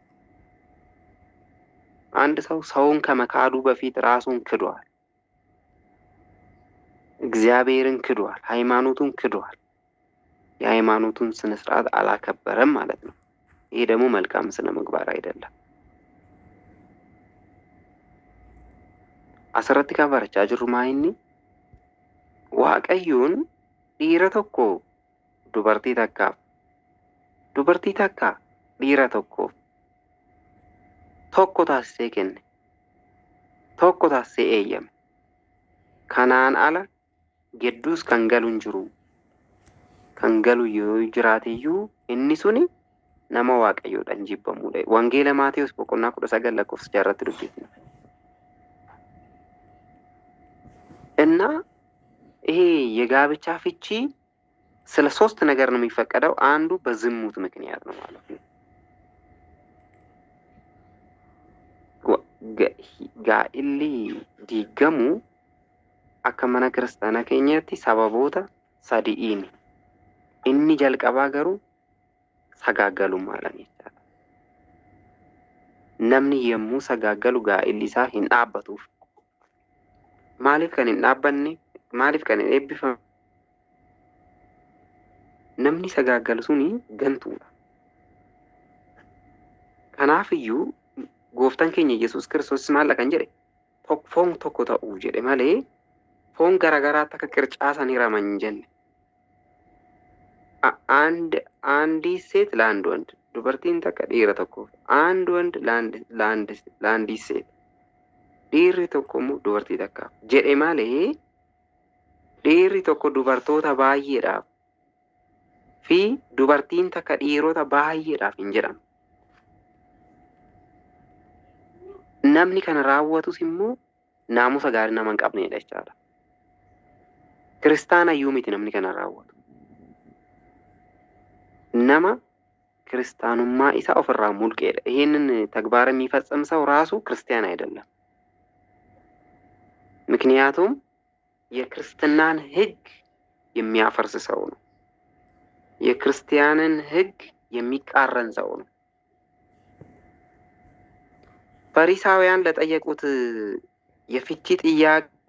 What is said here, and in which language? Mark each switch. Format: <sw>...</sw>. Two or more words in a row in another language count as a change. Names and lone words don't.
<am>አንድ ሰው ሰውን ከመካዱ በፊት ራሱን ክዷል፣ እግዚአብሔርን ክዷል፣ ሃይማኖቱን ክዷል። የሃይማኖቱን ስነ ስርዓት አላከበረም ማለት ነው። ይሄ ደግሞ መልካም ስነ ምግባር አይደለም።</am> <om>asirratti kan barachaa jirru maayinni waaqayyoon dhiira tokko dubartii takkaaf, dubartii takka dhiira tokkoof tokko taasisee kenne, tokko taasisee eeyyame. Kanaan ala gidduus kan galu hin jiru. Kan galu yoo jiraateyyuu inni suni nama waaqayyoodhaan jibbamuudha. Wangeela Maatewos boqonnaa 19 lakkoofsa 6 irratti dubbifna.</om> <am>እና ይሄ የጋብቻ ፍቺ ስለ ሶስት ነገር ነው የሚፈቀደው። አንዱ በዝሙት ምክንያት ነው ማለት ነው።</am> <om>gaa'ili diigamu akka mana kiristaanaa keenyatti sababoota sadi'iin inni jalqabaa garuu sagaagalummaadhaan jechaadha. Namni yommuu sagaagalu gaa'illi isaa hin dhaabbatuuf. Maaliif kan hin dhaabbanne? Maaliif kan hin eebbifamne? Namni sagaagalu suni gantuudha. Kanaafiyyuu gooftaan keenya Yesuus Kiristoos maal kan jedhe? Foon tokko ta'uu jedhe malee foon garagaraatti akka qircaasa ni raman jenne.</om> <am>አንዲት ሴት ለአንድ ወንድ</am> <om>dubartiin takka dhiira tokkoof</om> <am>አንድ ወንድ ለአንዲት ሴት</am> <om>dhiirri tokko immoo dubartii takkaaf jedhe malee dhiirri tokko dubartoota baay'eedhaaf fi dubartiin takka dhiirota baay'eedhaaf hin jedhamu. Namni kana raawwatus immoo naamusa gaarii nama hin qabneedha jechaadha. Kiristaana iyyuu miti namni kana raawwatu. nama kiristaanummaa isaa ofirraa mulqeedha.</om> <am>ይሄንን ተግባር የሚፈጽም ሰው ራሱ ክርስቲያን አይደለም። ምክንያቱም የክርስትናን ሕግ የሚያፈርስ ሰው ነው። የክርስቲያንን ሕግ የሚቃረን ሰው ነው። ፈሪሳውያን ለጠየቁት የፍቺ ጥያቄ</am>